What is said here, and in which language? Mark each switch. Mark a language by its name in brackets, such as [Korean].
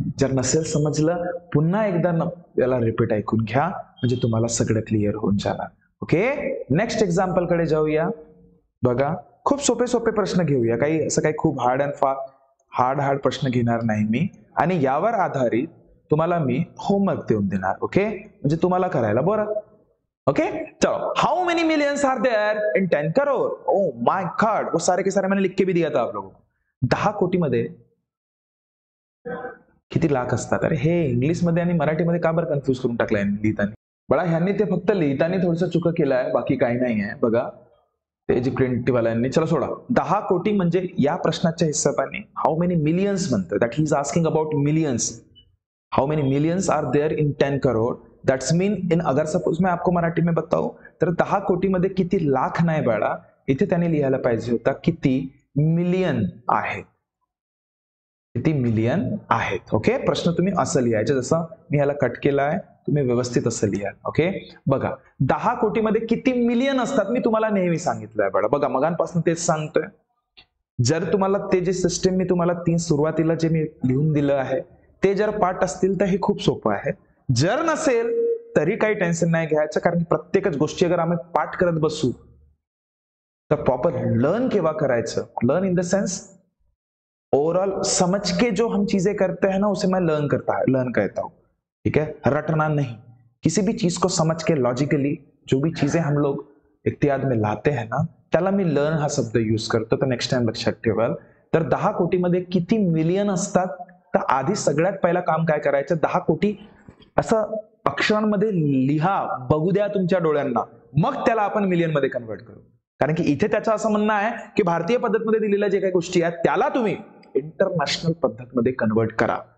[Marathi] जर नसेल समजलं पुन्हा एकदा याला रिपीट ऐकून घ्या, म्हणजे तुम्हाला सगळं क्लिअर होऊन जाणार. ओके, नेक्स्ट एक्झाम्पल कडे जाऊया. बघा, खूप सोपे सोपे प्रश्न घेऊया. काही असं काही खूप हार्ड प्रश्न घेणार नाही मी, आणि यावर आधारित तुम्हाला मी होमवर्क देऊन देणार. ओके, म्हणजे तुम्हाला करायला बरं. ओके, चलो. [English] How many millions are there in 10 crore? [Hindi] Oh my God, वो सारे के सारे मैंने लिख के भी दिया था आप लोगों को. [Marathi] 10 कोटी मध्ये किती लाख असतात? अरे हे इंग्लिश मध्ये आणि मराठीमध्ये का बरं कन्फ्युज करून टाकलंय लिहिताना? बळा ह्यांनी ते फक्त लिहिताना थोडंसं चुका केलाय, बाकी काही नाही आहे. बघा ते जी प्रिंटवाल्यांनी, चला सोडा. 10 कोटी म्हणजे या प्रश्नाच्या हिशोबाने [English] how many millions [Marathi] म्हणतं, [English] That he is asking about millions. How many millions are there in 10 crore? That's mean in, [Hindi] अगर सपोज मैं आपको मराठी में बताऊं [Marathi] तर 10 कोटी मध्ये किती लाख नाही बाळा, इथे त्याने लिहायला पाहिजे होता किती मिलियन आहेत, किती मिलियन आहेत. ओके, प्रश्न तुम्ही असं लिहायचं, जसं मी ह्याला कट केलाय, तुम्ही व्यवस्थित असं लिहा. ओके, बघा 10 कोटी मध्ये किती मिलियन असतात मी तुम्हाला नेहमी सांगितलंय बाळा. बघा मगांपासून तेच सांगतोय. जर तुम्हाला ते जे सिस्टम मी तुम्हाला 3 सुरुवातीला जे मी लिहून दिलं आहे ते जर पाठ असतील तर हे खूप सोपं आहे. जर नसेल तरी काही टेन्शन नाही घ्यायचं, कारण प्रत्येकच गोष्टी अगर आम्ही पाठ करत बसू तर प्रॉपर लर्न केव्हा करायचं? [English] learn in the sense [Hindi] overall समझ के जो हम चीजें करते हैं ना, उसे मैं लर्न कहता हूं. ठीक है, रटना नहीं. किसी भी चीज को समझ के लॉजिकली जो भी चीजें हम लोग इत्याद में लाते हैं ना, [Marathi] त्याला मी लर्न हा शब्द यूज करतो. तर नेक्स्ट टाइम लक्षात ठेवाल. तर 10 कोटी मध्ये किती मिलियन असतात? तर आधी सगळ्यात पहिला काम काय करायचं, 10 कोटी असं अक्षरांमध्ये लिहा, बघू द्या तुमच्या डोळ्यांना, मग त्याला आपण मिलियन मध्ये कन्वर्ट करू. कारण की इथे त्याचं असं म्हणणं आहे की भारतीय पद्धतमध्ये दिलेल्या जे काही गोष्टी आहेत त्याला तुम्ही इंटरनॅशनल पद्धतमध्ये कन्वर्ट करा.